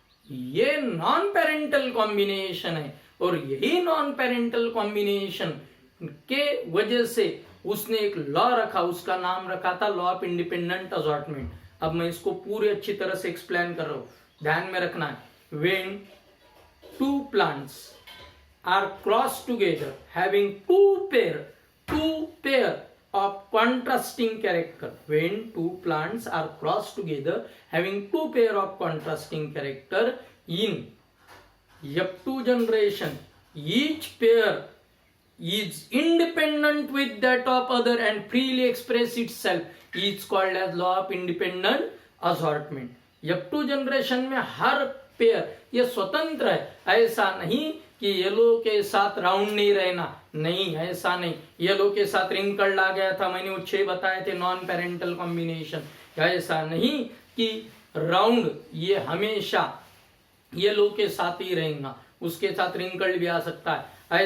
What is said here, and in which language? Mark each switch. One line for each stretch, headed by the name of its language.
Hindi: ये non parental combination है और यही नॉन पेरेंटल कॉम्बिनेशन के वजह से उसने एक लॉ रखा, उसका नाम रखा था लॉ ऑफ इंडिपेंडेंट असॉर्टमेंट। अब मैं इसको पूरी अच्छी तरह से एक्सप्लेन कर रहा हूं, ध्यान में रखना है।
English: When two plants are crossed together having two pair of contrasting character, when two plants are crossed together having two pair of contrasting character in F2 generation, each pair is independent with that of other and freely express itself, is called as law of independent assortment.
Hindi: F2 generation में हर pair ये स्वतंत्र है, ऐसा नहीं कि yellow के साथ round नहीं रहना, नहीं ऐसा नहीं। येलो के साथ रिंकल्ड आ गया था, मैंने वो 6 बताए थे नॉन पेरेंटल कॉम्बिनेशन। ऐसा नहीं कि राउंड ये हमेशा येलो के साथ ही रहेगा, उसके साथ रिंकल्ड भी आ सकता है।